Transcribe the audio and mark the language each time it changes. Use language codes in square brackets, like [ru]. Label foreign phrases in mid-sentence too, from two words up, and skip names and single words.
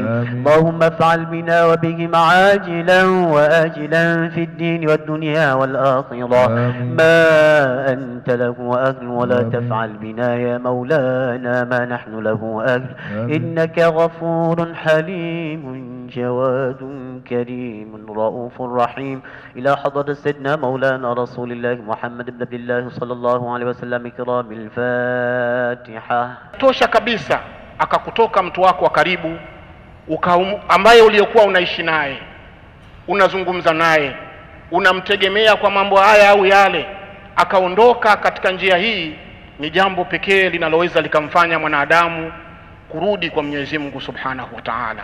[ar] اللهم افعل بنا وبهم عاجلا وآجلا في الدين والدنيا والآخرة ما أنت له أهل، ولا تفعل بنا يا مولانا ما نحن له أهل، إنك غفور حليم جواد كريم رؤوف رحيم. إلى حضرة سيدنا مولانا رسول الله محمد بن عبد الله صلى الله عليه وسلم كرام الفاتحة. [sw] tosha kabisa akakutoka mtu wako wa karibu ambaye uliokuwa unaishi naye, unazungumza naye, unamtegemea kwa mambo haya au yale, akaondoka katika njia hii, ni jambo pekee linaloweza likamfanya mwanadamu kurudi kwa Mwenyezi Mungu Subhanahu wa Ta'ala.